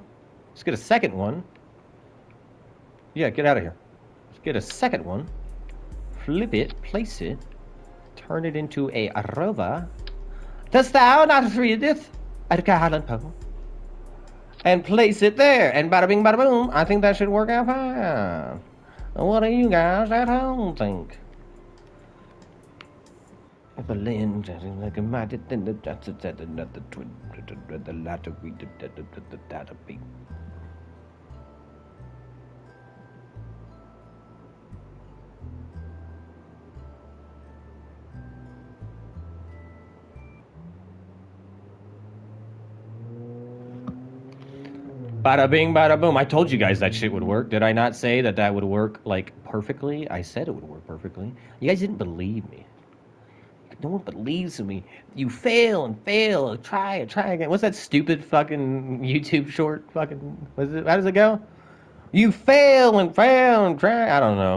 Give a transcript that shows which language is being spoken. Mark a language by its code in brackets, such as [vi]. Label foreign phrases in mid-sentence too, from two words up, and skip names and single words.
[en] Let's get a second one. Yeah, get out of here. Let's get a second one. flip it, place it, turn it into a rover. Dost thou not readeth Edgar Allan Poe? And place it there, and bada bing, bada boom. I think that should work out fine. What do you guys at home think? Berlin, like a mighty thing, that's another twin, the latter we did that a big. Bada bing, bada boom. I told you guys that shit would work. Did I not say that that would work, like, perfectly? I said it would work perfectly. You guys didn't believe me. No one believes in me. You fail and fail. Try again. What's that stupid fucking YouTube short fucking... How does it go? You fail and try. I don't know.